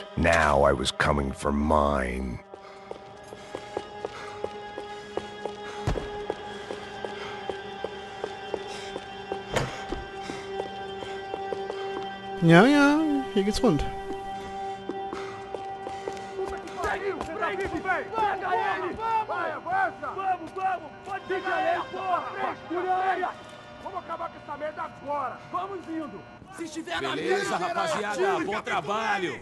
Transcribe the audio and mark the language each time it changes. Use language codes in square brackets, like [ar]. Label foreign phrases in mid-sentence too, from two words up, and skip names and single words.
[en] Now I was coming for mine. [de] Ja, ja, hier geht's rund. [pt] Beleza, rapaziada, bom trabalho.